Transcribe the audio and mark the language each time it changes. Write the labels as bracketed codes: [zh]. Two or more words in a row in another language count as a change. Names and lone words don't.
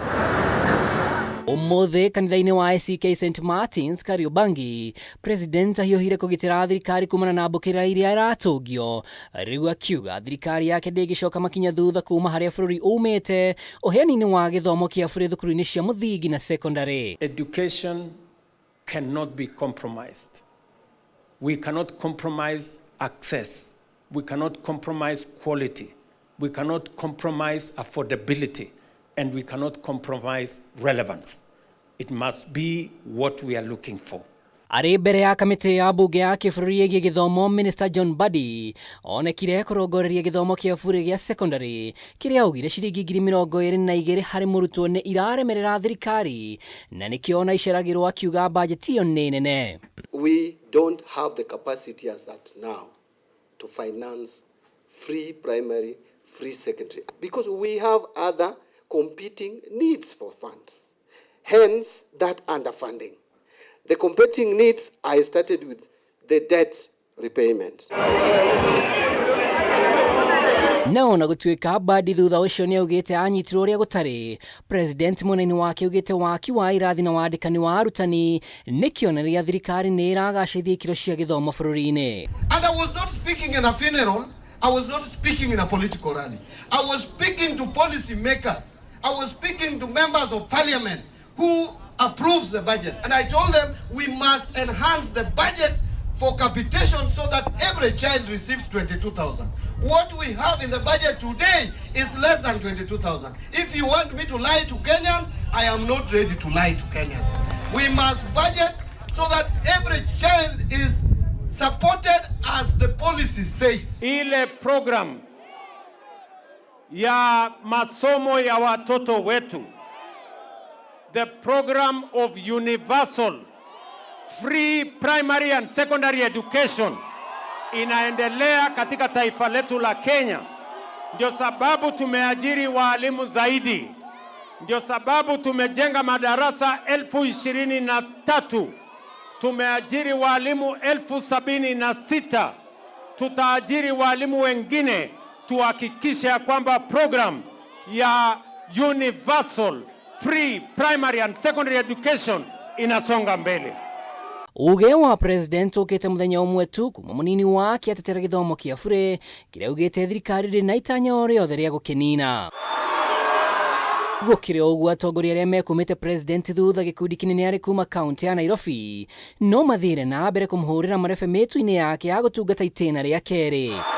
[ki] Ũmũthĩ kanitha-inĩ wa ACK St Martins Kariobangi, president ahiũhire kũgitĩra thirikari kumana na mbũkĩra iria iratũngio, rĩu akiuga thirikari yake ndĩngĩcoka makinya thutha kuma harĩa bũrũri umĩte ũheani-inĩ wa gĩthomo kĩa bũrĩ thukuru-inĩ cia mũthingi na secondary. [en] Education cannot be compromised. We cannot compromise access. We cannot compromise quality. We cannot compromise affordability. And we cannot compromise relevance. It must be what we are looking for. [ki] Arĩ mbere ya kamĩtĩ ya mbunge ya kĩbũrũri ĩgiĩ gĩthomo, minister John Mbadi onekire kũrongoreria gĩthomo kĩa bũrĩ gĩa secondary kĩrĩa augire ciringi 22,000 harĩ mũrutwo nĩ iraremerera thirikari na nĩkĩo ona iceragĩrwo akiuga bajeti ĩyo nĩ nene. [en] We don't have the capacity as at now to finance free primary, free secondary, because we have other competing needs for funds. Hence, that underfunding. The competing needs, I started with the debt repayment. [ki] No na gũtuĩka Mbadi thutha ũcio nĩ augĩte anyitirwo ũrĩa gũtarĩ, president mũnene wake augĩte waki wa irathi na wandĩkani wa arutani nĩ kĩonereria thirikari nĩ ĩragacĩrithia ikĩro cia gĩthomo bũrũri-inĩ. [en] And I was not speaking in a funeral. I was not speaking in a political rally. I was speaking to policy makers. I was speaking to members of parliament who approves the budget. And I told them we must enhance the budget for capitation so that every child receives 22,000. What we have in the budget today is less than 22,000. If you want me to lie to Kenyans, I am not ready to lie to Kenyans. We must budget so that every child is supported as the policy says. [sw] Ile program ya masomo ya watoto wetu, [en] the program of universal free primary and secondary education [sw] inaendelea katika taifa letu la Kenya. Ndio sababu tumeajiri walimu zaidi. Ndio sababu tumejenga madarasa 23,000. Tumeajiri walimu 76,000. Tutaajiri walimu wengine tuhakikishe kwamba program ya [en] universal free primary and secondary education [sw] inasonga mbele. [ki] Uge wa president ukite muthenya umwe tu kuma munini wake atetera githomo kia bure kiria ugite thirikari ri na itanya ori othe ria gukinina. Gukire ugu atongoria aria mekumite president thutha gikundi kinene ari kuma county ya Nairobi no mathire na mbere kumhurira marefe metu-ini yake ya gutungata itena ria keri.